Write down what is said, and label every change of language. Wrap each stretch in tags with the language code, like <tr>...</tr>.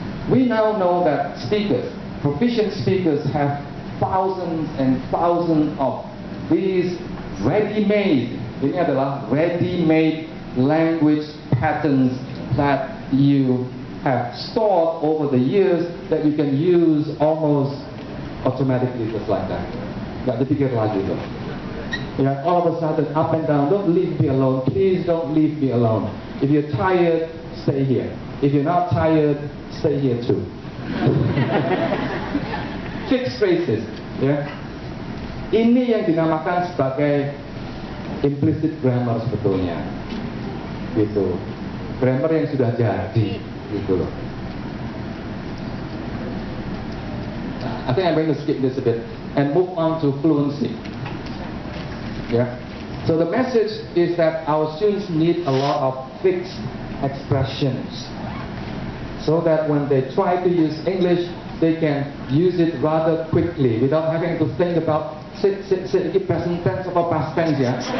<en>We now know that speakers, proficient speakers, have thousands and thousands of these ready-made,</en> <id>ini adalah</id> <en>ready-made language patterns that you have stored over the years that you can use almost automatically just like that.</en> <id>Gak dipikir lagi tuh.</id> <en>Yeah, all of a sudden up and down, don't leave me alone, please don't leave me alone. If you're tired, stay here. If you're not tired, stay here too. Fixed phrases, ya.</en> <id>Ini yang dinamakan sebagai implicit grammar sebetulnya, gitu. Grammar yang sudah jadi, gitu loh.</id> <en>I think I'm going to skip this a bit and move on to fluency. Yeah. So the message is that our students need a lot of fixed expressions, so that when they try to use English, they can use it rather quickly without having to think about sit,</en> <id>ini present tense atau past tense ya.</id>